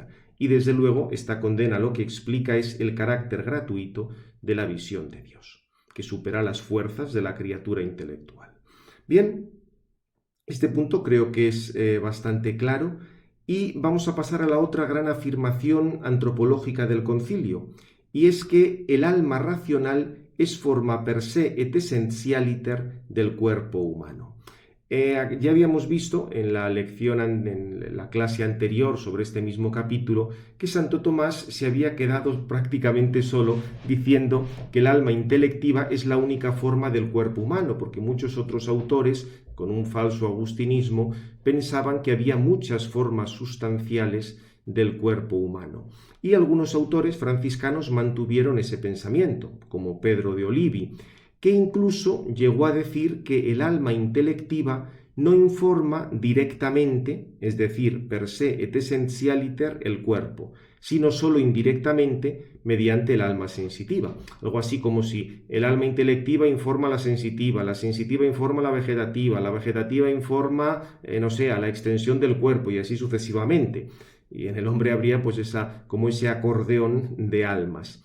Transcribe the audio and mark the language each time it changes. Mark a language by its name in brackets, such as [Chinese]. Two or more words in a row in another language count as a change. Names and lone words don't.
[Spanish] Y desde luego esta condena lo que explica es el carácter gratuito de la visión de Dios, que supera las fuerzas de la criatura intelectual. Bien, este punto creo que es bastante claro y vamos a pasar a la otra gran afirmación antropológica del concilio, y es que el alma racional es forma [Latin] per se et essentialiter [Spanish] del cuerpo humano. Ya habíamos visto en la lección, en la clase anterior sobre este mismo capítulo, que Santo Tomás se había quedado prácticamente solo diciendo que el alma intelectiva es la única forma del cuerpo humano, porque muchos otros autores, con un falso agustinismo, pensaban que había muchas formas sustanciales del cuerpo humano. Y algunos autores franciscanos mantuvieron ese pensamiento, como Pedro de Olivi, que incluso llegó a decir que el alma intelectiva no informa directamente, es decir, [Latin] per se et essentialiter, [Spanish] el cuerpo, sino solo indirectamente mediante el alma sensitiva. Algo así como si el alma intelectiva informa a la sensitiva informa a la vegetativa informa, a la extensión del cuerpo y así sucesivamente. Y en el hombre habría pues ese acordeón de almas.